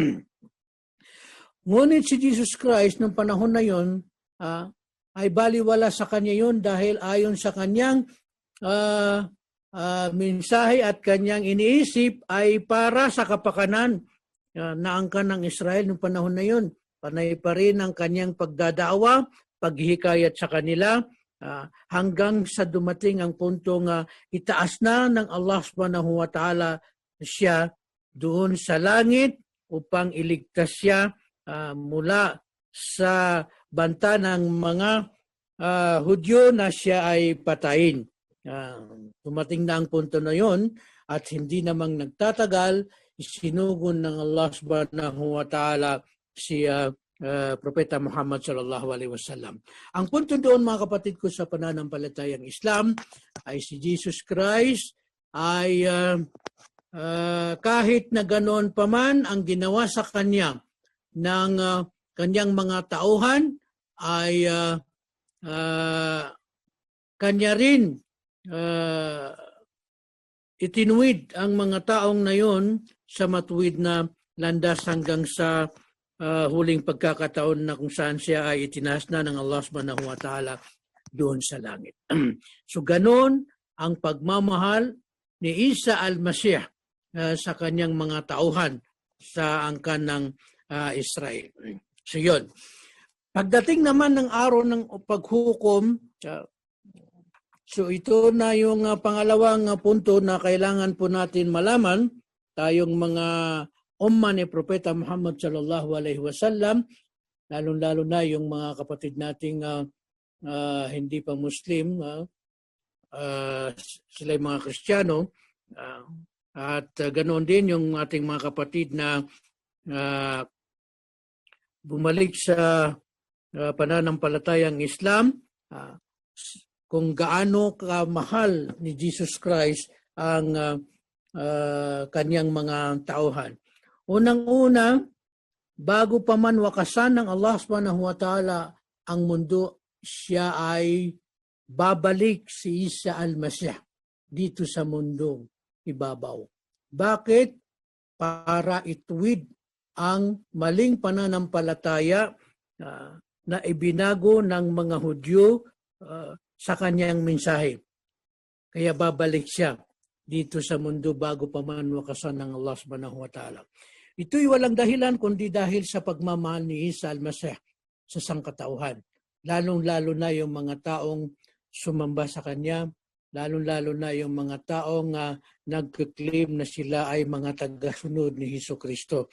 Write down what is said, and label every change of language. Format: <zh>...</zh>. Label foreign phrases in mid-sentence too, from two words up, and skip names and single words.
<tl>Ngunit si Jesus Christ noong panahon na yun ay baliwala sa kanya yun dahil ayon sa kanyang mensahe at kanyang iniisip ay para sa kapakanan na angkan ng Israel noong panahon na yun. Panay pa rin ang kanyang pagdadawa, paghihikayat sa kanila hanggang sa dumating ang puntong itaas na ng Allah</tl> <ar>سبحانه وتعالى</ar> <tl>siya doon sa langit upang iligtas siya mula sa banta ng mga Hudyo na siya ay patayin. Dumating na ang punto na yon at hindi namang nagtatagal, isinugon ng Allah</tl> <ar>سبحانه وتعالى</ar> <tl>si Propeta Muhammad</tl> <ar>صلى الله عليه وسلم.</ar> <tl>Ang punto doon mga kapatid ko sa pananampalatayang Islam ay si Jesus Christ ay kahit na ganoon pa man ang ginawa sa kanya ng kanyang mga tauhan ay kanya rin itinuwid ang mga taong na yon sa matuwid na landas hanggang sa huling pagkakataon na kung saan siya ay itinaas na ng Allah</tl> <ar>سبحانه وتعالى</ar> <tl>doon sa langit. So ganoon ang pagmamahal ni Isa al-Masih sa kanyang mga tauhan sa angkan ng Israel. So yun. Pagdating naman ng araw ng paghukom, so ito na yung pangalawang punto na kailangan po natin malaman, tayong mga umma ni Propeta Muhammad</tl> <ar>صلى الله عليه وسلم,</ar> <tl>lalong-lalo na yung mga kapatid nating hindi pa Muslim, sila yung mga Kristiyano, at ganoon din yung ating mga kapatid na bumalik sa pananampalatayang Islam, kung gaano kamahal ni Jesus Christ ang kanyang mga tauhan. Unang-una, bago pa man wakasan ng Allah</tl> <ar>سبحانه وتعالى</ar> <tl>ang mundo, siya ay babalik si Isa al-Masih dito sa mundong ibabaw. Bakit? Para ituwid ang maling pananampalataya na ibinago ng mga Hudyo sa kanyang mensahe. Kaya babalik siya dito sa mundo bago pa man wakasan ng Allah</tl> <ar>سبحانه وتعالى.</ar> <tl>Ito'y walang dahilan kundi dahil sa pagmamahal ni Isa al-Masih sa sangkatauhan. Lalong-lalo na yung mga taong sumamba sa kanya, lalong-lalo na yung mga taong nagkiklaim na sila ay mga tagasunod ni Jesucristo.</tl>